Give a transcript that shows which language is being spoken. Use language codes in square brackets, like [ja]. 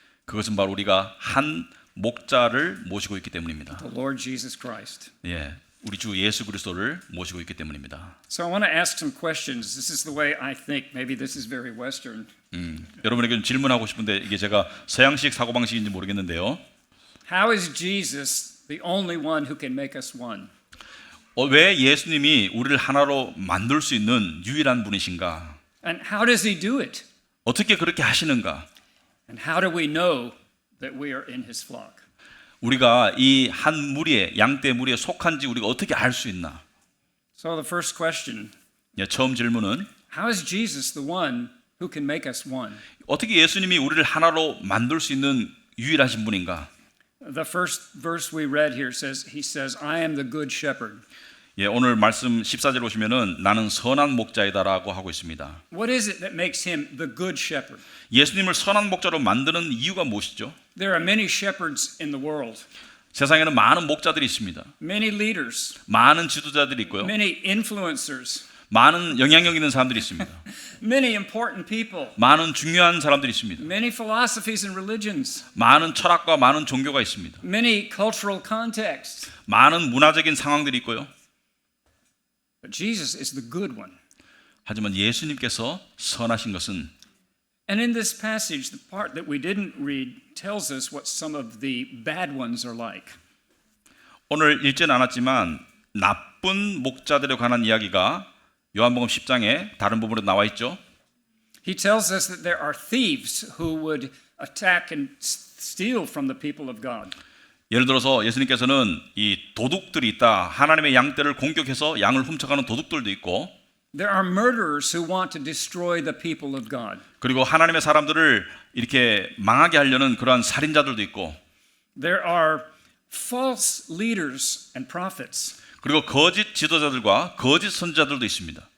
[ko] 그것은 바로 우리가 한 목자를 모시고 있기 때문입니다. [en] the Lord Jesus Christ. [ko] 예, 우리 주 예수 그리스도를 모시고 있기 때문입니다. [en] So I want to ask some questions. This is the way I think. Maybe this is very Western. [ko] 여러분에게 좀 질문하고 싶은데 이게 제가 서양식 사고방식인지 모르겠는데요. [en] How is Jesus the only one who can make us one? [ko] 왜 예수님이 우리를 하나로 만들 수 있는 유일한 분이신가? [en] And how does he do it? [ko] 어떻게 그렇게 하시는가? [en] And how do we know that we are in his flock? [ko] 우리가 이 한 무리에 양떼 무리에 속한지 우리가 어떻게 알 수 있나? [en] So the first question, [ko] 예, 처음 질문은 [en] how is Jesus the one who can make us one? [ko] 어떻게 예수님이 우리를 하나로 만들 수 있는 유일하신 분인가? [en] The first verse we read here says, he says, I am the good shepherd. [ko] 예, 오늘 말씀 14절 보시면은 나는 선한 목자이다라고 하고 있습니다. [en] What is it that makes him the good shepherd? [ko] 예수님을 선한 목자로 만드는 이유가 무엇이죠? [en] There are many shepherds in the world, [ko] 세상에는 많은 목자들이 있습니다. [en] many leaders, [ko] 많은 지도자들이 있고요. [en] many influencers. [ko] 많은 영향력 있는 사람들이 있습니다. [en] many important people, [ko] 많은 중요한 사람들이 있습니다. [en] many philosophies and religions, [ko] 많은 철학과 많은 종교가 있습니다. [en] many cultural contexts. [ko] 많은 문화적인 상황들이 있고요. [en] But Jesus is the good one. [ko] 하지만 예수님께서 선하신 것은 [en] And in this passage, the part that we didn't read tells us what some of the bad ones are like. [ko] 오늘 읽지는 않았지만 나쁜 목자들에 관한 이야기가 요한복음 10장에 다른 부분으로 나와 있죠. [en] He tells us that there are thieves who would attack and steal from the people of God. [ko] 예를 들어서 예수님께서는 이 도둑들이 있다. 하나님의 양떼를 공격해서 양을 훔쳐가는 도둑들도 있고 [en] There are murderers who want to destroy the people of God. [ko] 그리고 하나님의 사람들을 이렇게 망하게 하려는 그러한 살인자들도 있고 [en] There are false leaders and prophets [ko] 그리고 거짓 지도자들과 거짓 선지자들도 있습니다.